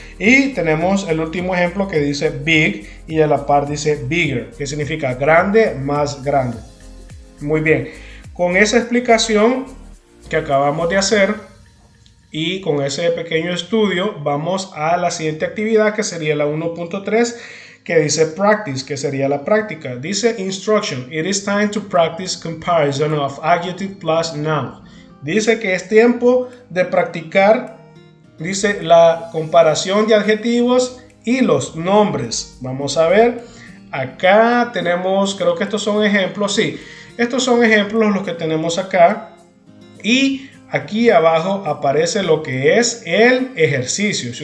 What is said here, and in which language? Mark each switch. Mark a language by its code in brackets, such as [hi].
[es] Y tenemos el último ejemplo que dice big y a la par dice bigger, que significa grande, más grande. Muy bien, con esa explicación que acabamos de hacer y con ese pequeño estudio, vamos a la siguiente actividad que sería la 1.3, que dice practice, que sería la práctica. Dice [en] instruction, it is time to practice comparison of adjective plus noun. [es] Dice que es tiempo de practicar, dice, la comparación de adjetivos y los nombres. Vamos a ver, acá tenemos, creo que estos son ejemplos, sí, estos son ejemplos los que tenemos acá y aquí abajo aparece lo que es el ejercicio.